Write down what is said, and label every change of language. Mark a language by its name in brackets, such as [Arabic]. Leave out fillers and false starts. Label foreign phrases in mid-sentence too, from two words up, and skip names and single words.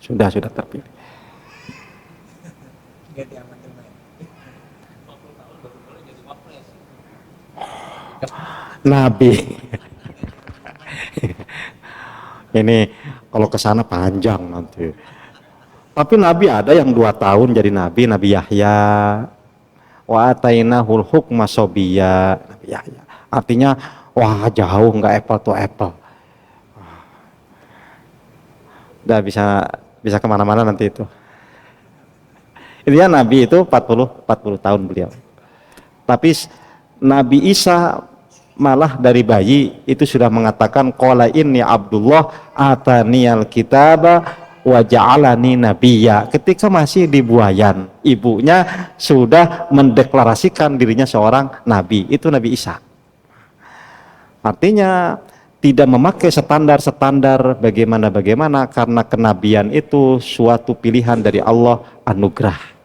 [Indonesian] Sudah terpilih. Nabi. Ini kalau ke sana panjang nanti. Tapi Nabi ada yang 2 tahun jadi Nabi, Nabi Yahya. [Arabic] وآتيناه الحكم صبيا, Nabi Yahya. [Indonesian] Artinya, wah jauh, nggak [English] apple to apple. [Indonesian] Udah bisa kemana-mana nanti itu. Intinya Nabi itu 40 tahun beliau. Tapi Nabi Isa malah dari bayi itu sudah mengatakan [Arabic] قال إني عبد الله آتاني الكتاب وجعلني نبيا. [Indonesian] Ketika masih di buayan, ibunya sudah mendeklarasikan dirinya seorang nabi. Itu Nabi Isa. Artinya tidak memakai standar-standar bagaimana karena kenabian itu suatu pilihan dari Allah, anugerah.